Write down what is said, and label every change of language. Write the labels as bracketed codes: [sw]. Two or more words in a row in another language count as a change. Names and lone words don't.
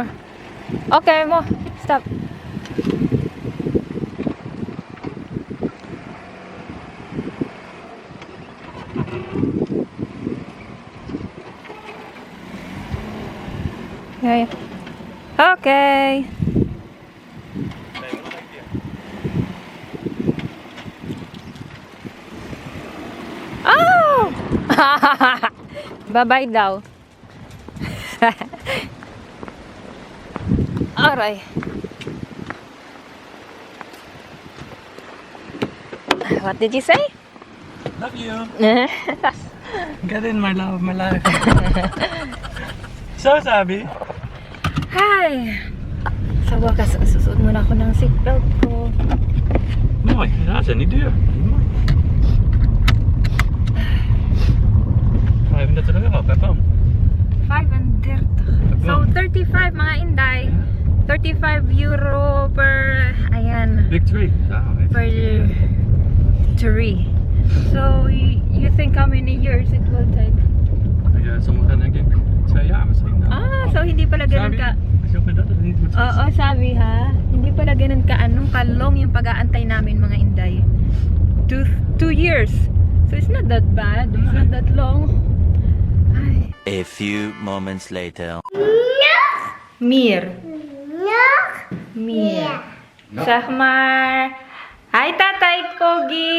[en] Okay, more. Stop. Yeah, yeah. Okay. Oh! [tl] Bye-bye daw. Aray. [en] What did you say? Love you. Get in, my love, my life. So, [tl] sabi? Hi! Sa wakas, susuot muna ako ng seatbelt ko. [nl] Mooi, ja, dat is niet duur. Mooi. 35 euro per pan. 530. [tl] So, 35 mga Inday. 35 euro per, ayan, [en] Big tree. Ja, per tree. So, you think how many years it will take? [nl] ja, sommigen denk ik 2 jaar misschien. [tl] Ah, so hindi pala ganun ka. [nl] Als je ook met dat het niet moet zijn. [tl] Oo, sabi ha. Hindi pala ganun ka kalong yung pag-aantay namin mga Inday. [en] 2 years. So it's not that bad. It's not that long. Ay. A few moments later. Mir. Mir. [tl] Sahmar. Hi Tatay Kogi.